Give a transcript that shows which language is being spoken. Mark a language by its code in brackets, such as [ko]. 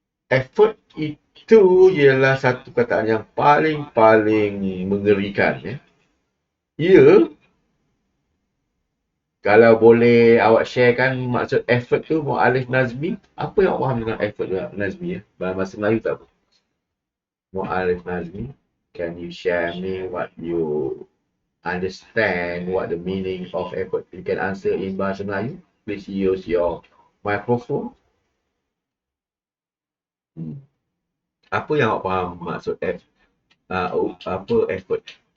[ms] Effort itu ialah satu kataan yang paling mengerikan. Kalau boleh awak sharekan maksud effort tu, Mu'alif Nazmi, apa yang awak faham dengan effort Nazmi dalam bahasa Melayu tak apa? [en] Mu'alif Nazmi, can you share me what you understand, what the meaning of effort? You can answer in bahasa Melayu. Please use your microphone. [ms] Apa yang awak faham maksud apa effort?